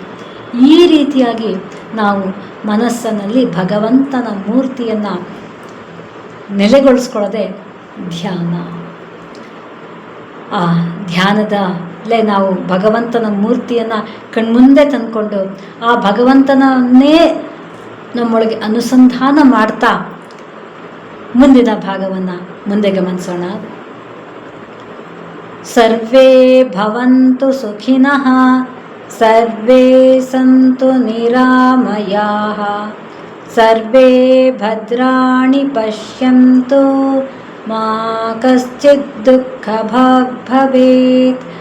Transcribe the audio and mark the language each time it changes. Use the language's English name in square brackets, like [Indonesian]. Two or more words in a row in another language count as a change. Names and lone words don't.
[Kannada] ಈ ರೀತಿಯಾಗಿ ನಾವು ಮನಸ್ಸಿನಲ್ಲಿ ಭಗವಂತನ ಮೂರ್ತಿಯನ್ನು ನೆಲೆಗೊಳಿಸ್ಕೊಳ್ಳೋದೆ ಧ್ಯಾನ. ಆ ಧ್ಯಾನದಲ್ಲೇ ನಾವು ಭಗವಂತನ ಮೂರ್ತಿಯನ್ನು ಕಣ್ಮುಂದೆ ತಂದುಕೊಂಡು ಆ ಭಗವಂತನನ್ನೇ ನಮ್ಮೊಳಗೆ ಅನುಸಂಧಾನ ಮಾಡ್ತಾ ಮುಂದಿನ ಭಾಗವನ್ನು ಮುಂದೆ ಗಮನಿಸೋಣ. [Sanskrit] ಸರ್ವೇ ಭವಂತು ಸುಖಿನಃ सर्वे सन्तु निरामयाः, सर्वे भद्राणि पश्यन्तु, मा कश्चित् दुःखभाग् भवेत्।